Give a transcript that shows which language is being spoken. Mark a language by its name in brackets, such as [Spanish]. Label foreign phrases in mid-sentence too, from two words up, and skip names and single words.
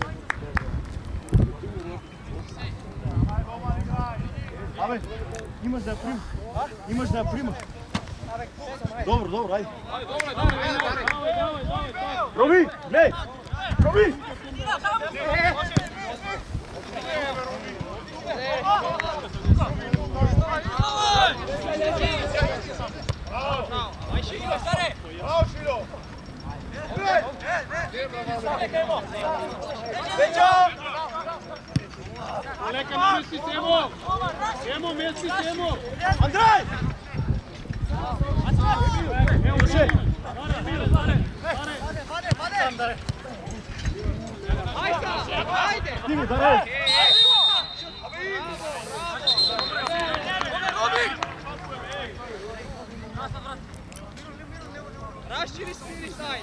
[Macedonian] Абе, имаш да ја примаш. Имаш да ја примаш. Добро, ајде. Роби, не! Роби! Браво, Шило! Лека, намести се, Емо! Емо, мести се, Емо! Андрај! Емо, Душе! Стиги, даре! Raščili spiri sajt.